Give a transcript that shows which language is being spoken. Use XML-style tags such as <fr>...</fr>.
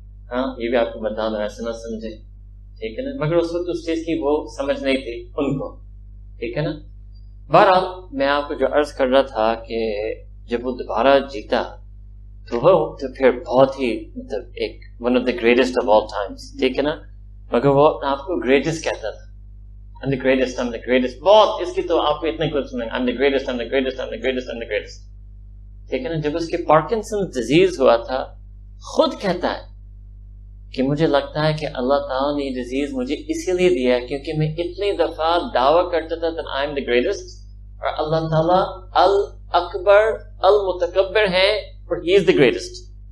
<ur>ہاں یہ بھی آپ کو بتا دوں، ایسا نہ سمجھے، ٹھیک ہے نا. مگر اس وقت اس چیز کی وہ سمجھ نہیں تھی ان کو، ٹھیک ہے نا. بہرحال میں آپ کو جو عرض کر رہا تھا کہ جب وہ دوبارہ جیتا تو وہ تو پھر بہت ہی مطلب ایک</ur> <en>one of the greatest of all times,</en> <ur>ٹھیک ہے نا. مگر وہ آپ کو گریٹسٹ کہتا تھا.</ur> <en>I'm the greatest, I'm the greatest.</en> <ur>بہت اس کی تو آپ کو اتنے کچھ سنیں،</ur> <en>I'm the greatest, I'm the greatest, I'm the greatest, I'm the greatest.</en> <ur>ٹھیک ہے نا. جب اس کے پارکنسن ڈیزیز ہوا تھا، خود کہتا ہے کہ مجھے لگتا ہے کہ اللہ تعالیٰ نے یہ ڈیزیز مجھے اسی لیے دیا ہے کیونکہ میں اتنی دفعہ دعویٰ کرتا تھا</ur> <en>that I'm the greatest،</en> <ur>اور اللہ تعالیٰ الاکبر المتکبر ہے اور</ur> <en>he is the greatest.</en>